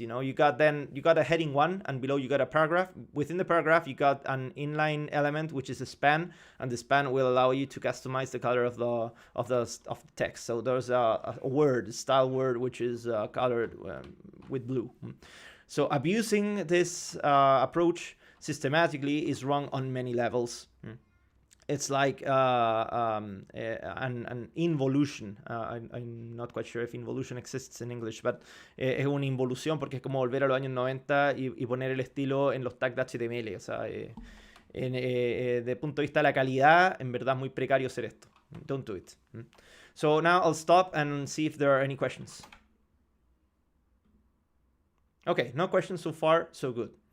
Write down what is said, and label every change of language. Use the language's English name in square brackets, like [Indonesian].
[English] You know, you got a heading 1, and below you got a paragraph. Within the paragraph you got an inline element, which is a span, and the span will allow you to customize the color of the text. So there's a style word, which is colored with blue. So abusing this approach systematically is wrong on many levels. It's like an involution. I'm not quite sure if involution exists in English, but [Spanish] es una involución porque es como volver a los años 90 y poner el estilo en los tags de HTML. O sea, de punto de vista de la calidad, en verdad es muy precario hacer esto. [English] Don't do it. So now I'll stop and see if there are any questions. Okay, no questions so far, so good.